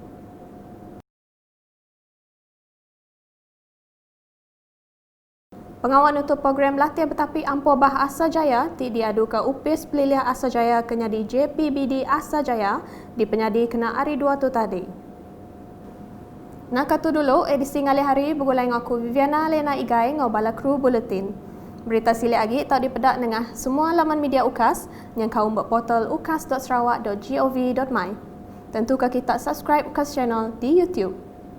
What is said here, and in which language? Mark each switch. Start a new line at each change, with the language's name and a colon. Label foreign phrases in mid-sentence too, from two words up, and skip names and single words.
Iban: Pengawal nutup program latih bertapi Ampobah Asajaya ti diadu ke Upis Pelilih Asajaya kenyadi JPBD Asajaya di penyadi kena hari 2 tu tadi. Nak tu dulu edisi ngali hari bergulai ngaku Viviana Lena Igai ngau bala kru buletin. Berita silik lagi tak dipedak nengah semua laman media UKAS yang kaum buat portal ukas.sarawak.gov.my. Tentu ke kita subscribe UKAS channel di YouTube.